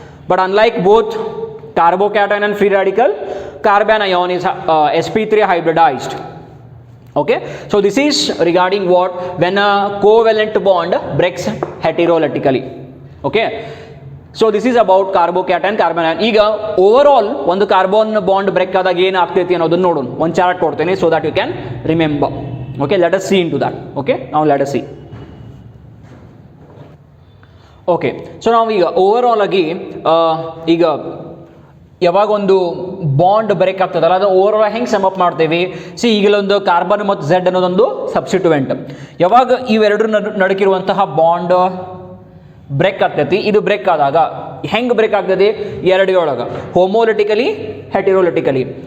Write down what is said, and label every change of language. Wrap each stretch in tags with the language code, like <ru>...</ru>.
<en>But unlike both carbocation and free radical, carbon ion is sp3 hybridized. Okay, so this is regarding what, when a covalent bond breaks heterolytically. Okay, so this is about carbocation and carbon ion.</en> <kn>ಈಗ overall ಒಂದು carbon bond break ಆದಾಗ ಏನು ಆಗ್ತೈತಿ ಅನ್ನೋದನ್ನ ನೋಡೋಣ. ಒಂದು chart ಕೊಡ್ತೇನೆ</kn> <en>so that you can remember. Okay, let us see into that. Okay, now let us see.</en> <kn>Okay, so ನಾವು ಈಗ ಓವರಾಲ್ ಆಗಿ ಈಗ ಯಾವಾಗ ಒಂದು ಬಾಂಡ್ ಬ್ರೇಕ್ ಆಗ್ತದಲ್ಲ ಅದು ಓವರಾಲ್ ಹೆಂಗೆ ಸಮ್ ಅಪ್ ಮಾಡ್ತೇವೆ. ಸಿ ಈಗಲೊಂದು ಕಾರ್ಬನ್ ಮತ್ತು ಝೆಡ್ ಅನ್ನೋದೊಂದು ಸಬ್ಸ್ಟಿಟ್ಯೂಯೆಂಟ್. ಯಾವಾಗ ಇವೆರಡರ ನಡುಕಿರುವಂತಹ ಬಾಂಡ್ ಬ್ರೇಕ್ ಆಗ್ತೈತಿ, ಇದು ಬ್ರೇಕ್ ಆದಾಗ ಹೆಂಗೆ ಬ್ರೇಕ್ ಆಗ್ತದೆ, ಎರಡೊಳಗೆ ಹೋಮೋಲಿಟಿಕಲಿ ಹೆಟಿರೋಲಿಟಿಕಲಿ.</kn>